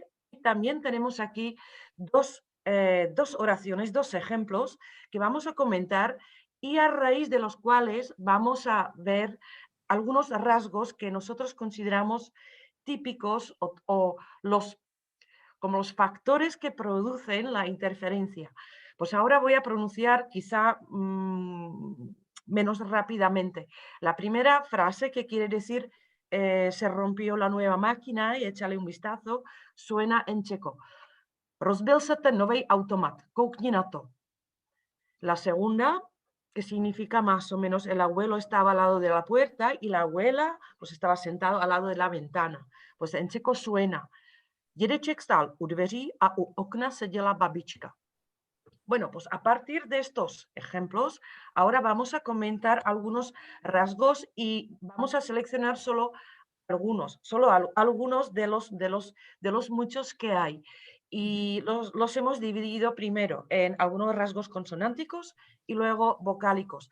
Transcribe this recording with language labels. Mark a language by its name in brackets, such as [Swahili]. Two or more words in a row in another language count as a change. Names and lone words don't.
[Spanish] También tenemos aquí dos oraciones, 2 ejemplos que vamos a comentar y a raíz de los cuales vamos a ver algunos rasgos que nosotros consideramos típicos o como los factores que producen la interferencia. Pues ahora voy a pronunciar quizá menos rápidamente. La primera frase, que quiere decir se rompió la nueva máquina, y échale un vistazo, suena en checo. [Czech] Rozbil se ten nový automat, koukni na to. [Spanish] La segunda, que significa más o menos el abuelo estaba al lado de la puerta y la abuela pues estaba sentado al lado de la ventana. Pues en checo suena [Czech] Dědeček stál u dveří a u okna seděla babička. [Spanish] Bueno, pues a partir de estos ejemplos, ahora vamos a comentar algunos rasgos y vamos a seleccionar solo algunos de los muchos que hay. Y los hemos dividido primero en algunos rasgos consonánticos y luego vocálicos.